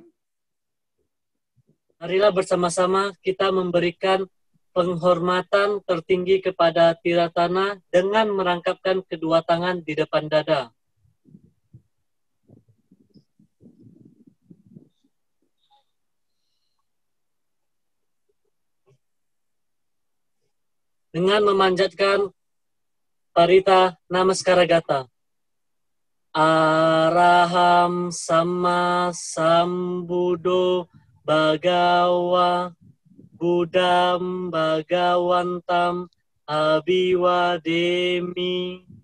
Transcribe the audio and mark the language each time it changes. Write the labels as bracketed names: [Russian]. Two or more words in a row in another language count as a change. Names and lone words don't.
[Indonesian] Marilah bersama-sama kita memberikan penghormatan tertinggi kepada Tiratana dengan merangkapkan kedua tangan di depan dada. Dengan memanjatkan Parita Namaskaragata. [Pali] Araham Sama Sambuddho Bhagawa Buddham Bhagawantam Abhiwademi.